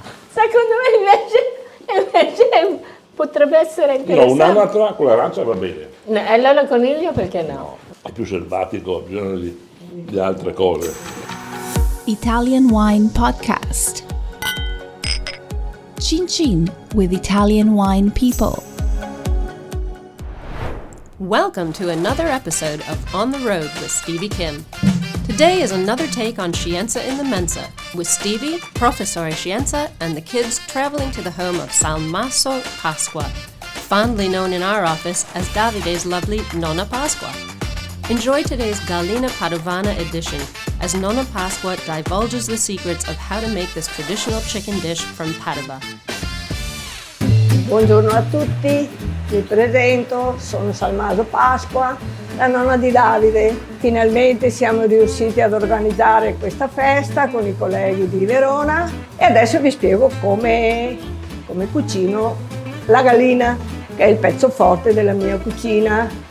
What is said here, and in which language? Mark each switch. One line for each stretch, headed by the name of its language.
Italian: Secondo me invece potrebbe essere No, interessante. un'anatra con l'arancia va bene. No, e allora coniglio perché no? È più selvatico, ha bisogno di altre cose.
English: Italian Wine Podcast. Chin Chin with Italian Wine People. Welcome to another episode of On the Road with Stevie Kim. Today is another take on Scienza in the Mensa, with Stevie, Professore Scienza, and the kids traveling to the home of Salmaso Pasqua, fondly known in our office as Davide's lovely Nonna Pasqua. Enjoy today's Gallina Padovana edition, as Nonna Pasqua divulges the secrets of how to make this traditional chicken dish from Padova.
Italian: Buongiorno a tutti, mi presento, sono Salmaso Pasqua, la nonna di Davide. Finalmente siamo riusciti ad organizzare questa festa con i colleghi di Verona e adesso vi spiego come cucino la gallina, che è il pezzo forte della mia cucina.